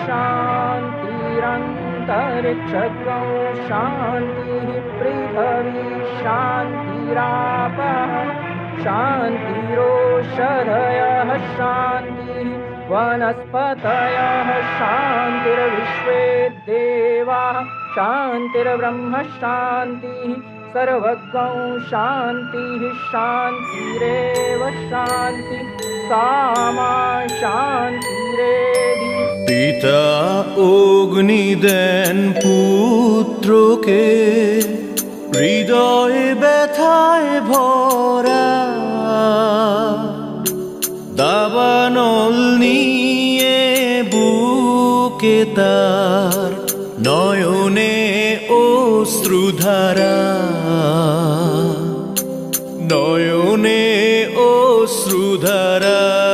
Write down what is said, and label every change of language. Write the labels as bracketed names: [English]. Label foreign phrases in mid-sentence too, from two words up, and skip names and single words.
[Sanskrit] शान्तिरन्तरिक्षगं शान्तिः पृथिवी शान्तिरापः शान्तिरोषधयः शान्तिः वनस्पतयः शान्तिर्विश्वे देवाः शान्तिर्ब्रह्म शान्तिः सर्वगं शान्तिः शान्तिरेव शान्ति सामा शान्तिरेधि। [Bangla] পিতা অগ্নি দেন পুত্রকে, হৃদয়ে ব্যথায় ভরা, দাবানল নিয়ে বুকে তার, নয়নে অশ্রুধারা, নয়নে অশ্রুধারা।